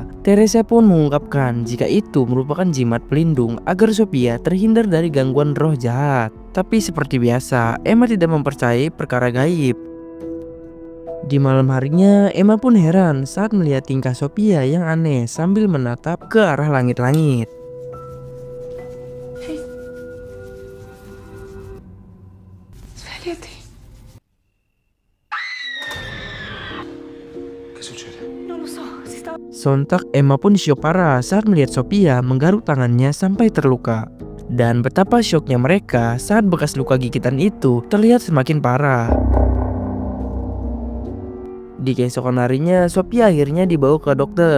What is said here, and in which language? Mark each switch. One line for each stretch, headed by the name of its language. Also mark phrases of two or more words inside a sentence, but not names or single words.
Indonesian: Teresa pun mengungkapkan jika itu merupakan jimat pelindung agar Sophia terhindar dari gangguan roh jahat. Tapi seperti biasa, Emma tidak mempercayai perkara gaib. Di malam harinya, Emma pun heran saat melihat tingkah Sophia yang aneh sambil menatap ke arah langit-langit.
Italian: Svegliati. Che succede? Non lo so, si sta...
Indonesian: Sontak Emma pun syok parah saat melihat Sophia menggaruk tangannya sampai terluka. Dan betapa syoknya mereka saat bekas luka gigitan itu terlihat semakin parah. Di keesokan harinya, Sophia akhirnya dibawa ke dokter.